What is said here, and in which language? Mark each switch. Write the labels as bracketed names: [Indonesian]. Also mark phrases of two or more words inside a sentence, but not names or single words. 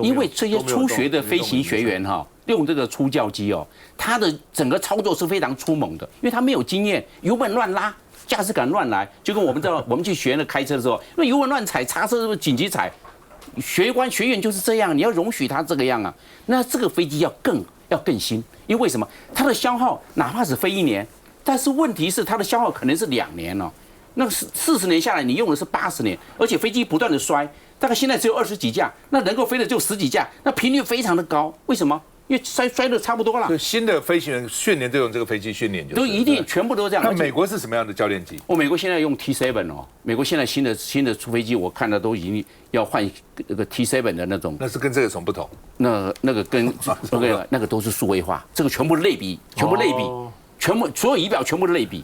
[Chinese] 因為這些初學的飛行學員哈，用這個初教機哦，他的整個操作是非常粗猛的，因為他沒有經驗，油門亂拉，駕駛感亂來，就跟我們去學那開車的時候，因為油門亂踩，剎車是不是緊急踩？學員就是這樣，你要容許他這個樣啊。那這個飛機要更新，因為什麼？它的消耗哪怕只飛1年，但是問題是它的消耗可能是2年哦。那40年下來，你用的是80年，而且飛機不斷的摔，大概現在只有20幾架，那能夠飛的就10幾架，那頻率非常的高。為什麼？因為摔的差不多了。新的飛行员訓練都用這個飛機訓練，都一定全部都這樣。那美國是什麼樣的教練機？美國現在用 T7哦，美國現在新的出飛機，我看到都已經要換那個 T7的那種。那是跟這個有什麼不同？那個跟那個都是數位化，這個全部類比，全部所有儀表全部的類比。